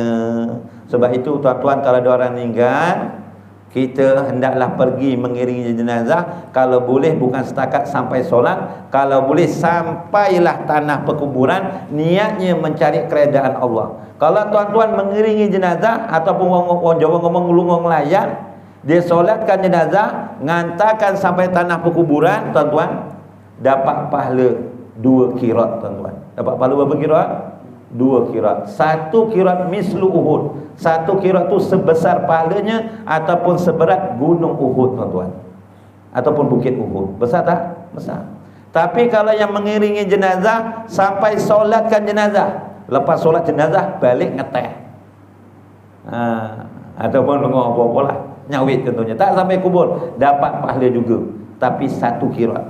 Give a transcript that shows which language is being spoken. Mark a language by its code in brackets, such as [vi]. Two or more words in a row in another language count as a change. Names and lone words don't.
[ms] Sebab itu tuan-tuan, kalau ada orang meninggal, kita hendaklah pergi mengiringi jenazah. Kalau boleh bukan setakat sampai solat, kalau boleh sampailah tanah perkuburan, niatnya mencari keredaan Allah. Kalau tuan-tuan mengiringi jenazah, ataupun orang Jawa [jv] ngomong ngulung layan, [ms] dia solatkan jenazah, ngantarkan sampai tanah perkuburan, tuan-tuan, dapat pahala 2 kirat, tuan-tuan. Dapat pahala berapa kirat? 2 kirat. 1 kirat mislu Uhud. 1 kirat tu sebesar pahalanya ataupun seberat gunung Uhud, tuan-tuan. Ataupun bukit Uhud. Besar tak? Besar. Tapi kalau yang mengiringi jenazah sampai solatkan jenazah, lepas solat jenazah balik ngeteh. Ataupun dengar apa-apa lah, nyawit contohnya, tak sampai kubur, dapat pahala juga, tapi 1 kirat.